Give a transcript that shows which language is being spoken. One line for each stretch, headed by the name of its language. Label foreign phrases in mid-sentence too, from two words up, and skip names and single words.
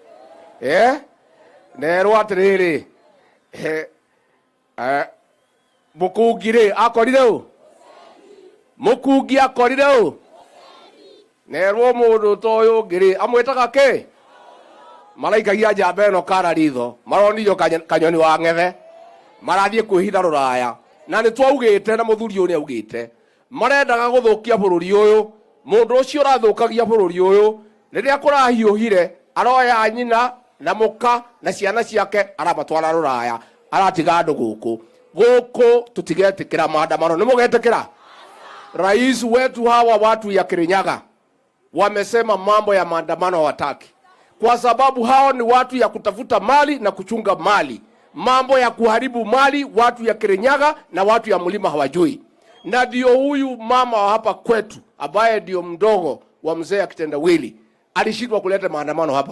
Kikuyu: nerwo atiriri mukungi ri akorire u mukungi akorire u nerwo mundu ta uyu ungi ri amwitaga ki maraikagia njamba ĩno kara ritho maronirio kanyoni wa ng'ethe marathie kwĩhitha rũraya na nĩ twaugĩte na mũthuri ũyũ nĩ augĩte marendaga gũthũkia bũrũri ũyũ. Mũndũ ũcio ũrathũkagia bũrũri ũyũ rĩrĩa kũrahiũhire aroya nyina na mũka na ciana ciake aramatwara rũraya aratiga andũ gũkũ tũtigetĩkĩra maandamano. Nĩ mũgetĩkĩra?
Swahili: Rais wetu hawa watu ya Kirinyaga wamesema mambo ya maandamano hawataki. kwa sababu hao ni watu ya kutafuta mali na kuchunga mali. Mambo ya kuharibu mali watu ya Kirinyaga na watu ya mlima hawajui. Na ndio huyu mama wa hapa kwetu ambaye ndio mdogo wa mzee Kitendawili alishindwa kuleta maandamano hapa.